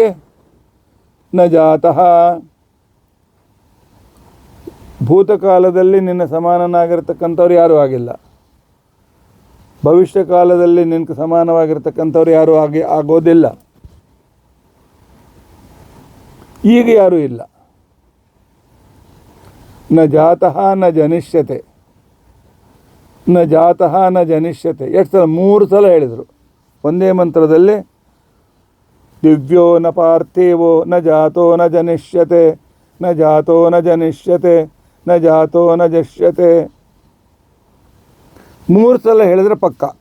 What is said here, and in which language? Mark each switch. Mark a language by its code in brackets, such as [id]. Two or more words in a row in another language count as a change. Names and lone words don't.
[sa] ನ ಜಾತಃ, [kn] ಭೂತಕಾಲದಲ್ಲಿ ನಿನ್ನ ಸಮಾನನಾಗಿರ್ತಕ್ಕಂಥವ್ರು ಯಾರೂ ಆಗಿಲ್ಲ. ಭವಿಷ್ಯ ಕಾಲದಲ್ಲಿ ನಿನಗೆ ಸಮಾನವಾಗಿರ್ತಕ್ಕಂಥವ್ರು ಯಾರೂ ಆಗೋದಿಲ್ಲ. ಈಗ ಯಾರೂ ಇಲ್ಲ. [sa] ನ ಜಾತಃ ನ ಜನಿಷ್ಯತೆ, ನ ಜಾತಃ ನ ಜನಿಷ್ಯತೆ. [kn] ಎಷ್ಟು ಸಲ? 3 ಸಲ ಹೇಳಿದರು ಒಂದೇ ಮಂತ್ರದಲ್ಲಿ. [sa] ದಿವ್ಯೋ ನ ಪಾರ್ಥಿವೋ ನ ಜಾತೋ ನ ಜನಿಷ್ಯತೆ, ನ ಜಾತೋ ನ ಜನಿಷ್ಯತೆ, ನ ಜಾತೋ ನ ಜಷ್ಯತೆ. [kn] 3 ಸಲ ಹೇಳಿದರೆ ಪಕ್ಕ.